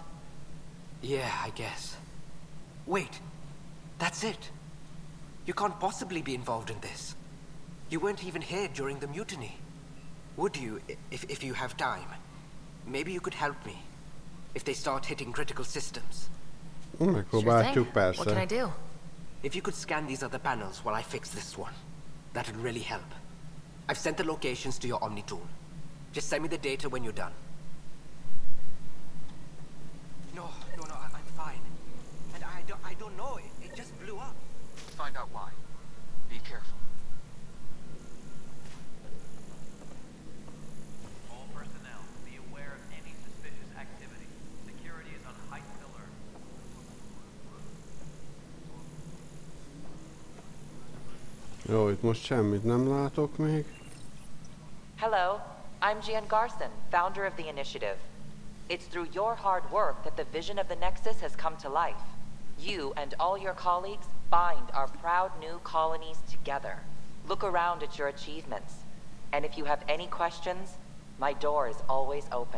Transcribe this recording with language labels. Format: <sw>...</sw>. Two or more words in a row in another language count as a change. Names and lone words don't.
<en>Yeah, I guess. Wait, that's it. You can't possibly be involved in this. You weren't even here during the mutiny. Would you, if you have time? Maybe you could help me. If they start hitting critical systems.</en> <hu>Megpróbáljuk, persze.</hu> <en>What can I do? If you could scan these other panels while I fix this one. That'd really help. I've sent the locations to your Omni tool. Just send me the data when you're done. No, I'm fine. And I don't know, it just blew up. Find out why. Be careful. All personnel, be aware of any suspicious activity. Security is on heightened alert.</en> <hu>Jó, itt most semmit nem látok még.</hu> <en>Hello, I'm Jan Garson, founder of the initiative. It's through your hard work that the vision of the Nexus has come to life. You and all your colleagues bind our proud new colonies together. Look around at your achievements. And if you have any questions, my door is always open.</en>